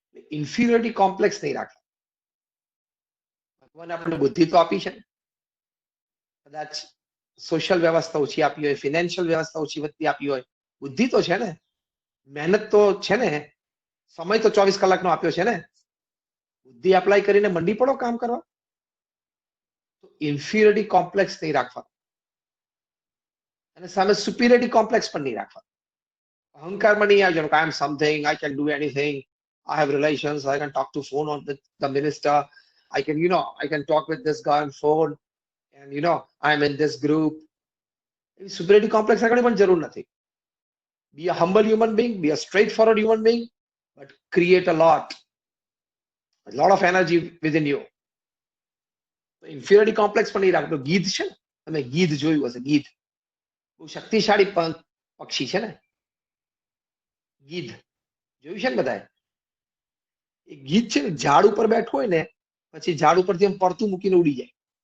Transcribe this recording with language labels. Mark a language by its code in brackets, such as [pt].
[gu] Inferiority complex નહીં રાખતા. ભગવાન આપણને બુદ્ધિ તો આપી છે, કદાચ સોશિયલ વ્યવસ્થા ઓછી આપી હોય, ફિનાન્શિયલ વ્યવસ્થા ઓછી વધતી આપી હોય, બુદ્ધિ તો છે ને, મહેનત તો છે ને, સમય તો 24 કલાકનો આપ્યો છે ને. બુદ્ધિ એપ્લાય કરીને મંડી પડો કામ કરવા. તો ઇન્ફિરિયોરિટી કોમ્પ્લેક્સ નહીં રાખવા અને સામે સુપિરિયોરિટી કોમ્પ્લેક્સ પણ નહીં રાખવા. અહંકારમાં નહીં આવી જવાનું, [en] I am something, I can do anything, I have relations, I can talk to phone on with the minister, I can, I can talk with this guy on phone, and I'm in this group. [gu] Superiority complex આગળ પણ જરૂર નથી. [en] Be a humble human being, be a straightforward human being, but create a lot of energy within you. [gu] Inferiority complex પણ નહીં રાખતો. ગીધ છે ને, તમે ગીધ જોયું હશે. ગીધ બહુ શક્તિશાળી પક્ષી છે ને. ગીધ જોયું છે ને બધાએ. એ ગીધ છે ને, ઝાડ ઉપર બેઠું હોય ને, પછી ઝાડ ઉપરથી એમ પડતું મૂકીને ઉડી જાય.